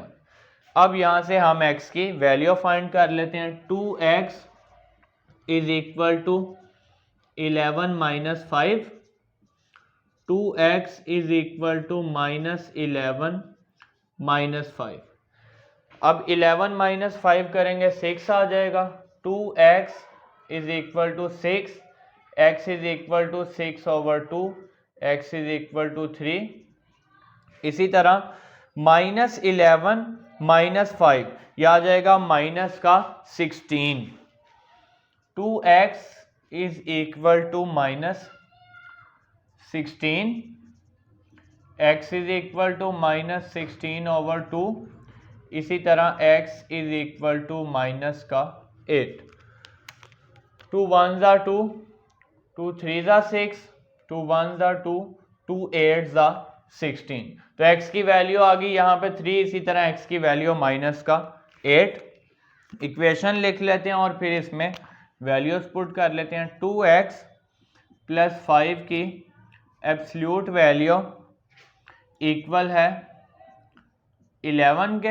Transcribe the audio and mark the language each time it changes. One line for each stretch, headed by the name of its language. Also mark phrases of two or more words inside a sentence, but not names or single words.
Hindi: अब यहाँ से हम x की
English: value find
Hindi: कर लेते हैं, 2x
English: is equal to
Hindi: 11 - 5, 2x
English: is equal to
Hindi: -11 - 5। अब 11 - 5 करेंगे 6 आ जाएगा,
English: 2x is equal to 6, x is equal to 6/2, x is equal to 3.
Hindi: इसी तरह -11 - 5 यह आ जाएगा माइनस का 16,
English: 2x is equal to -16, x is equal to -16/2,
Hindi: इसी तरह
English: x is equal to minus का 8, 2 1s are 2, 2 3s are 6, 2 1s are 2, 2 8s are 16।
Hindi: तो x की वैल्यू आ गई यहाँ पे 3, इसी तरह x की वैल्यू माइनस का 8। इक्वेशन लिख लेते हैं और फिर इसमें
English: values put
Hindi: कर लेते हैं। 2x + 5 की
English: absolute value equal
Hindi: है 11 के।